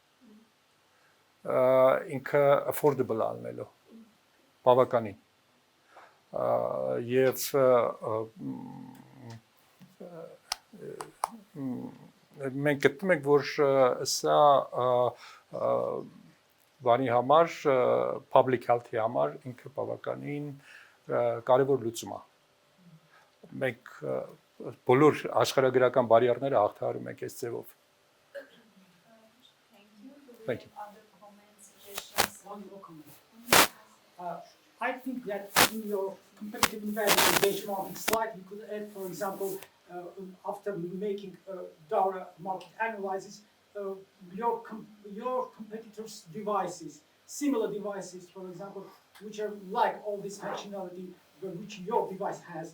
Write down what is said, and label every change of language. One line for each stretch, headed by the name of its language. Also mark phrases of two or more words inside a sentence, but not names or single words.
Armenian: Ինքը affordable ալնելու։ Բավականին։ Եվ մենք գտնում ենք, որ սա բանի համար,
English: public health-
Armenian: ի համար ինքը բավականին կարևոր լուծում է։ Մենք բոլոր աշխարհագրական բարիերները հաղթահարում ենք այս ձևով։
English: Thank you. Do we have other comments, suggestions? One more comment. I think that in your competitive advantage benchmarking slide, you could add, for example, after making thorough market analysis, your competitors' devices, similar devices, for example, which are like all this functionality which your device has.